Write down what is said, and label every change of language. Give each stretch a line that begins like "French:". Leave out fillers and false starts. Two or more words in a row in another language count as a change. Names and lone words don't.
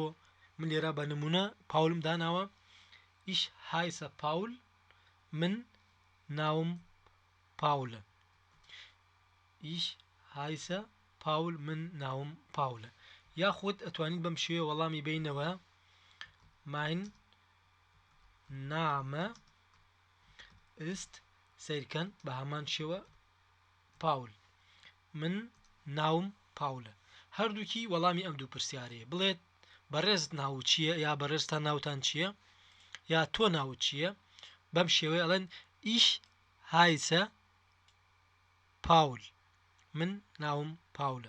Central Kurdish: من لێرە بە نمونە پاولم داناوە،
German: Ich heiße Paul,
Central Kurdish: من ناوم پاولە.
German: Ich heiße Paul,
Central Kurdish: من ناوم پاولە. یاخود ئەتوانین بەم شێوە وەڵامی بینەوە
German: mein Name ist
Central Kurdish: سیرکەن بە هەمان شێوە پاول، من ناوم پاولە. هەردووکی وەڵامی ئەم دوو پرسیارەیە. بڵێت بەڕێزت ناو چییە، یا بەڕێزتان ناوتان چییە، یا تۆ ناوت چییە، بەم شێوەیە ئەڵێن
German: Ich heiße Paul,
Central Kurdish: من ناوم پاولە.